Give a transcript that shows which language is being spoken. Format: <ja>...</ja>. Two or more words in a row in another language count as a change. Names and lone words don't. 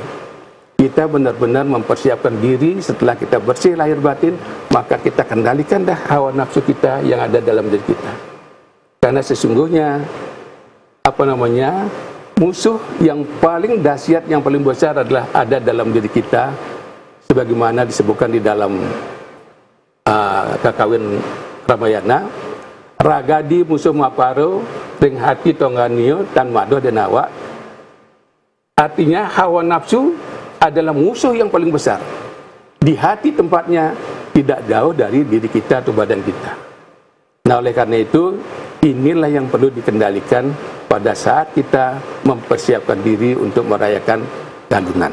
<id>Kita benar-benar mempersiapkan diri setelah kita bersih lahir batin, maka kita kendalikan dah hawa nafsu kita yang ada dalam diri kita. Karena sesungguhnya musuh yang paling dahsyat, yang paling besar adalah ada dalam diri kita, sebagaimana disebutkan di dalam Kakawin Ramayana,</id> <kaw>ragadi musuh maparo ring hati tongganio tan mado denawa.</kaw> <id>Artinya hawa nafsu adalah musuh yang paling besar. Di hati tempatnya, tidak jauh dari diri kita atau badan kita. Nah, oleh karena itu, inilah yang perlu dikendalikan pada saat kita mempersiapkan diri untuk merayakan Galungan.</id>